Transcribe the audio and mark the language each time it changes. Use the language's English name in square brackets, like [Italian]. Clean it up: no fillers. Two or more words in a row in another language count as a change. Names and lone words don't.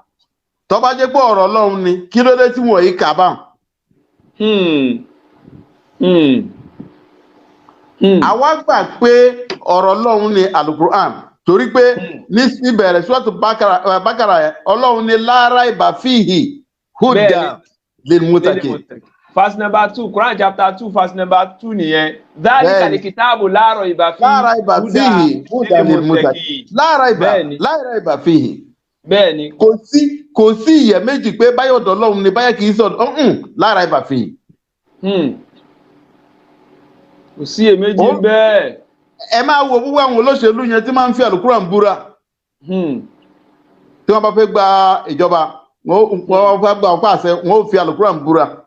[Yoruba] Tó bá jẹ́ pé ọ̀rọ̀ Ọlọ́run ni kí ló dé tí wọ́n yìí kà bá? Àwa gbà pé ọ̀rọ̀ Ọlọ́run ni Al-Qur'an torí pé ní ìbẹ̀rẹ̀ suratu Baqara Ọlọ́run ni [Arabic] لا ريب فيه هدى للمتقين. [English] Verse number 2, Quran chapter 2, verse number 2 nìyẹn. [Arabic] ذلك الكتاب لا ريب فيه هدى للمتقين. لا ريب فيه. [Yoruba] Bẹ́ẹ̀ni. Kò sí iyèméjì pé báyọ̀ ọ̀dọ̀ Ọlọ́run ni báyọ̀ kì í sọ̀dọ̀ [Arabic] لا ريب فيه. [Yoruba] Kò sí iyèméjì bẹ́ẹ̀. Ẹ máa wo gbogbo àwọn olóṣèlú yẹn tí máa ń fi Al-Qur'an búra. Tí wọ́n bá fẹ́ gba ìjọba wọ́n fẹ́ gba ọ̀pá àṣẹ wọ́n ó fi Al-Qur'an búra.